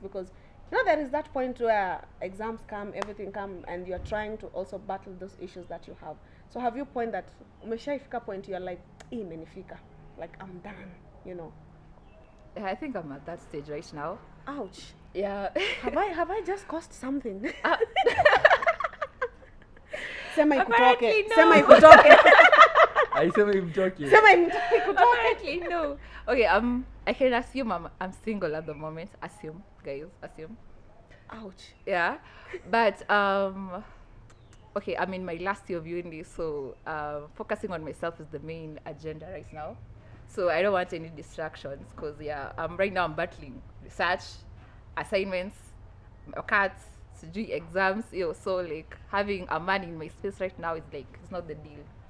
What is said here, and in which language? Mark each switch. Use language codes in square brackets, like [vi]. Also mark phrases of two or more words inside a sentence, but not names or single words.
[en] Because you know there is that point where exams come, everything come, and you're trying to also battle those issues that you have. So have you point that umeshaifika point you're like, imenifika, like I'm done, you know? I think I'm at that stage right now. Ouch. Yeah. Have I just caused something? [sw] Sema [en] Apparently [sw] ikutoke. [en] no. [sw] Sema ikutoke. Aisema imtoke. Sema ikutoke. [en] Apparently no. Okay, I can assume I'm single at the moment. Assume, guys, assume. Ouch. Yeah. But okay, I'm in my last year of uni, so focusing on myself is the main agenda right now. So I don't want any distractions because right now I'm battling research, assignments, cards, exams, so like having a man in my space right now is like it's not the deal.